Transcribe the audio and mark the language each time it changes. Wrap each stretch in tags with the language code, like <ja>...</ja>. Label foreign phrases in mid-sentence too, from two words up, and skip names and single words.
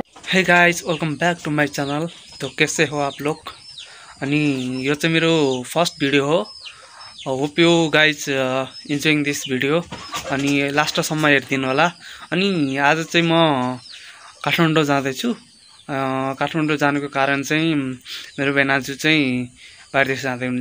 <en>Hey guys, welcome back to my channel.</en> <hi>तो कैसे हो आप लोग?</hi> <ne>अनि यो चाहिँ मेरो</ne> <en>first video</en> <ne>हो।</ne> <en>Hope you guys enjoying this video.</en> <ne>अनि लास्टसम्म हेरिदिनु होला। अनि आज चाहिँ म काठमाडौँ जाँदैछु। काठमाडौँ जानुको कारण चाहिँ मेरो बेनाजु चाहिँ बाहिर देश जाँदै हुनुहुन्छ।</ne>